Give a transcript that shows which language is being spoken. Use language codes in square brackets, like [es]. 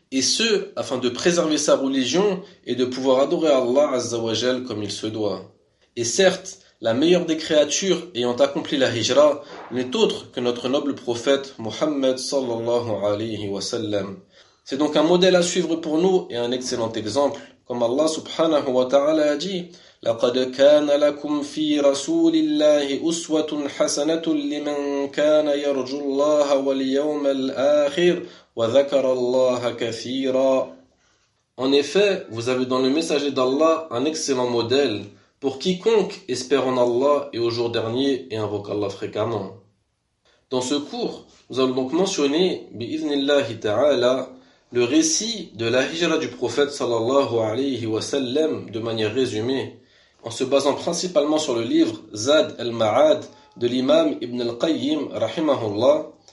[fr] Et ce, afin de préserver sa religion et de pouvoir adorer Allah Azzawajal comme il se doit. Et certes, la meilleure des créatures ayant accompli la hijra n'est autre que notre noble prophète Mohammed [ar] sallallahu alayhi wa sallam. [fr] C'est donc un modèle à suivre pour nous et un excellent exemple. Comme Allah subhanahu wa ta'ala a dit: [ar] لَقَدْ كَانَ لَكُمْ فِي رَسُولِ اللَّهِ أُسْوَةٌ حَسَنَةٌ لِمَنْ كَانَ يَرْجُ اللَّهَ وَالْيَوْمَ الْآخِرِ وَذَكَرَ اللَّهَ كَثِيرًا. [fr] En effet, vous avez dans le messager d'Allah un excellent modèle pour quiconque espère en Allah et au jour dernier et invoque Allah fréquemment. Dans ce cours, nous allons donc mentionner, bi'idhnillahi ta'ala, le récit de la hijra du prophète [ar] sallallahu alayhi wa sallam [fr] de manière résumée, en se basant principalement sur le livre Zad al-Ma'ad de l'imam Ibn al-Qayyim rahimahullah,